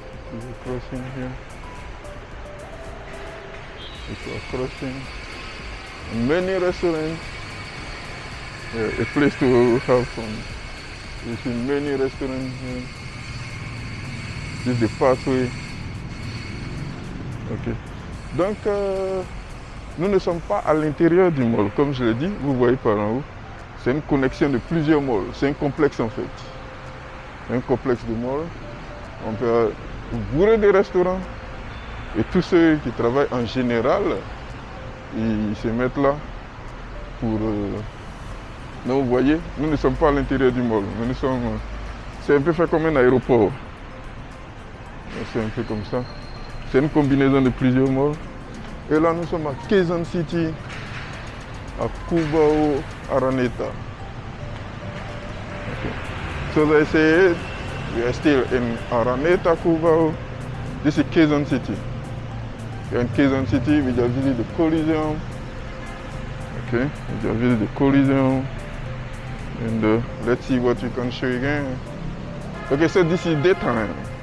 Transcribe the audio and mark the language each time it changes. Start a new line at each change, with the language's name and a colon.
English: People crossing here. People are crossing. Many restaurants. A place to have fun. You see many restaurants here. This is the pathway. Ok.
French: Donc, nous ne sommes pas à l'intérieur du mall. Comme je l'ai dit, vous voyez par en haut, c'est une connexion de plusieurs malls. C'est un complexe en fait. Un complexe de malls. On peut bourrer des restaurants. Et tous ceux qui travaillent en général, ils se mettent là pour Donc vous voyez, nous ne sommes pas à l'intérieur du mall. C'est un peu fait comme un aéroport. C'est un peu comme ça. C'est une combinaison de plusieurs malls. Et là, nous sommes à Quezon City, à Cubao, Araneta.
English: Okay. So as I said, we are still in Araneta, Cubao. This is Quezon City. In Quezon City, we just visit the Coliseum. Okay, we just visit the Coliseum. And let's see what we can show you again. Okay, so this is daytime.